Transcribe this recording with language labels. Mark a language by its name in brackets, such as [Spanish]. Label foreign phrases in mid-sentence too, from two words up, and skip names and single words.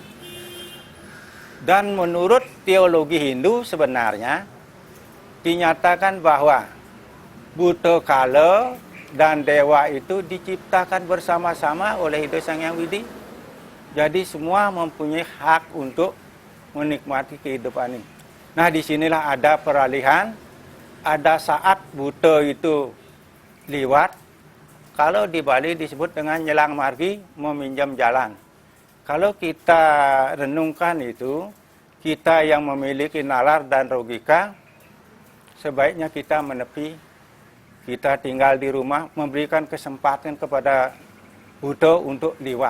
[Indonesian] Dan menurut teologi Hindu sebenarnya dinyatakan bahwa Buddha Kala dan Dewa itu diciptakan bersama-sama oleh Hyang Sang Hyang Widi. Jadi semua mempunyai hak untuk menikmati kehidupan ini. Nah, disinilah ada peralihan. Ada saat Buddha itu liwat. Kalau di Bali disebut dengan [Balinese] nyelang margi, [Indonesian] meminjam jalan. Kalau kita renungkan itu, kita yang memiliki nalar dan logika, sebaiknya kita menepi. Kita tinggal di rumah, memberikan kesempatan kepada Buddha untuk liwat.